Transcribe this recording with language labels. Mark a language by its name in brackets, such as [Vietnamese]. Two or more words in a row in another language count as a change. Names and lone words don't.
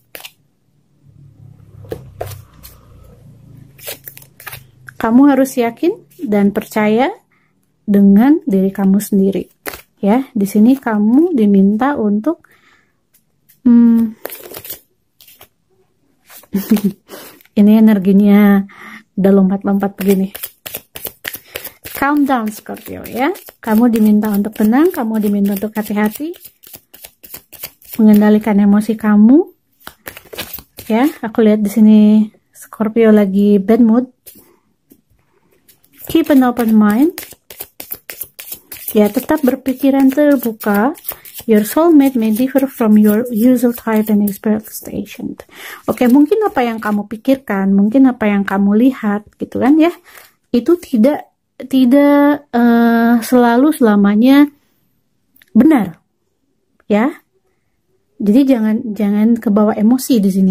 [Indonesian] Kamu harus yakin dan percaya dengan diri kamu sendiri, ya. Di sini kamu diminta untuk ini energinya udah lompat-lompat begini. [English] Calm down, [Indonesian] Scorpio, ya. Kamu diminta untuk tenang, kamu diminta untuk hati-hati, mengendalikan emosi kamu, ya. Aku lihat di sini Scorpio lagi [English] bad mood. Keep an open mind, [Indonesian] ya. Tetap berpikiran terbuka. [English] Your soulmate may differ from your usual type and expectation. [Indonesian] Oke, mungkin apa yang kamu pikirkan, mungkin apa yang kamu lihat, gitu kan ya, itu tidak selalu selamanya benar, ya. Jadi jangan kebawa emosi di sini.